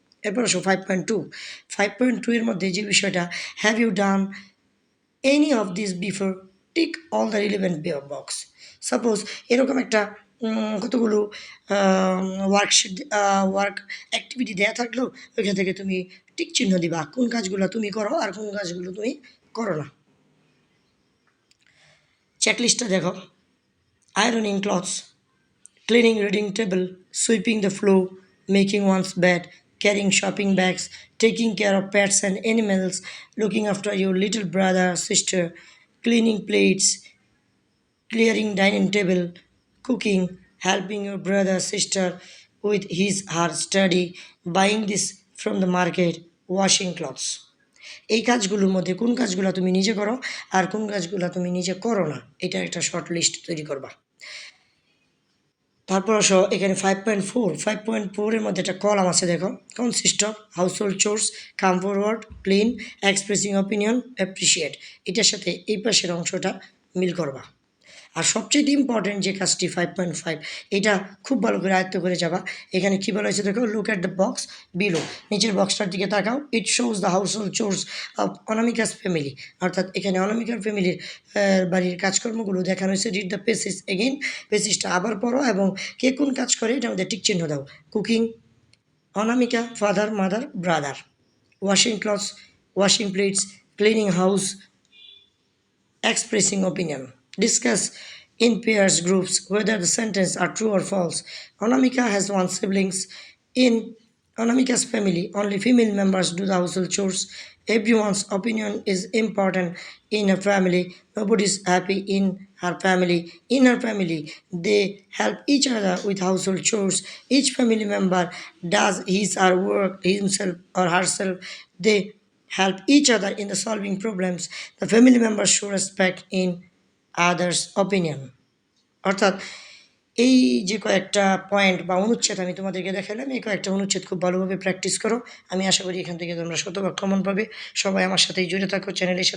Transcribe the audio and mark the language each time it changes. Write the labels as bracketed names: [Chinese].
[Bangla] এরপর আসো 5.2 এর মধ্যে যে বিষয়টা, [English] Have you done any of this before, tick all the relevant box. [Bangla] Suppose এরকম একটা কতগুলো ওয়ার্ক অ্যাক্টিভিটি দেওয়া থাকলো, ওইখান থেকে তুমি টিক চিহ্ন দিবা কোন কাজগুলো তুমি করো আর কোন কাজগুলো তুমি করো না। চেকলিস্টটা দেখো: [English] Ironing clothes, cleaning reading table, sweeping the floor, making one's bed, carrying shopping bags, taking care of pets and animals, looking after your little brother, sister, cleaning plates, clearing dining table, cooking, helping your brother, sister with his her study, buying this from the market, washing clothes. [Bangla] এই কাজগুলোর মধ্যে কোন কাজগুলো তুমি নিজে করো আর কোন কাজগুলো তুমি নিজে করো না, এটা একটা শর্ট লিস্ট তৈরি করবা। তারপর আসো এখানে 5.4 এর মধ্যে একটা কলাম আছে, দেখো, [English] consist of household chores, come forward, clean, expressing opinion, appreciate, [Bangla] এটার সাথে এই পাশের অংশটা মিল করবা। আর সবচেয়ে ইম্পর্টেন্ট যে কাজটি 5.5, এটা খুব ভালো করে আয়ত্ত করে যাবা। এখানে কী বলা হয়েছে দেখো, [English] look at the box below, [Bangla] নিচের বক্সটার দিকে তাকাও, [English] it shows the household chores of Anamika's family, [Bangla] অর্থাৎ এখানে অনামিকার ফ্যামিলির বাড়ির কাজকর্মগুলো দেখানো হয়েছে। [English] read the passage again, [Bangla] পেসেজটা আবার পড়ো এবং কে কোন কাজ করে এটা আমাদের টিক চিহ্ন দাও। [English] Cooking Anamika, father mother brother, washing clothes washing plates, cleaning house, expressing opinion. Discuss in pairs groups whether the sentences are true or false. Anamika has one siblings. In Anamika's family, only female members do the household chores. Everyone's opinion is important in her family. Nobody is happy in her family. In her family, they help each other with household chores. Each family member does his or work himself or herself. They help each other in the solving problems. The family members show respect in others' opinion. [Bangla] অর্থাৎ এই যে কয়েকটা point বা অনুচ্ছেদ আমি তোমাদেরকে দেখালাম, এই কয়েকটা অনুচ্ছেদ খুব ভালোভাবে প্র্যাকটিস করো। আমি আশা করি এখান থেকে তোমরা শতভাগ কমন পাবে। সবাই আমার সাথেই জুড়ে থাকো, চ্যানেলের সাথে থাকো, সাবস্ক্রাইব করো, লাইক কমেন্ট করো এবং শেয়ার করো। সবাইকে